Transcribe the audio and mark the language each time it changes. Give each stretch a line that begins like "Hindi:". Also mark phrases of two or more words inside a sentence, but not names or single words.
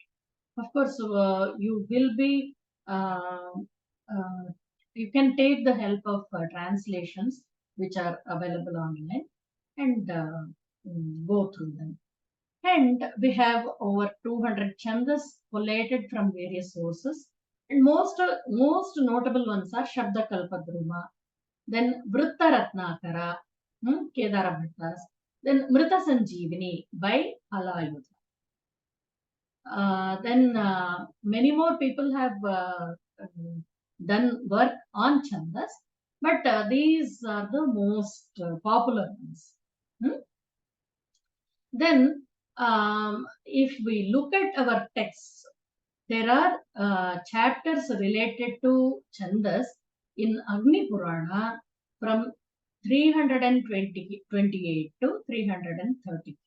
English: Of course, you will be, you can take the help of translations which are available online and go through them. And we have over 200 chandas collated from various sources. And most notable ones are Shabda Kalpadruma, then Vritta Ratnakara, Kedara Bhattas, then Mrita Sanjeevani by Halayudha. Then many more people have done work on chandas, but these are the most popular ones. Then if we look at our texts, there are chapters related to chandas in Agni Purana from 328 to 335.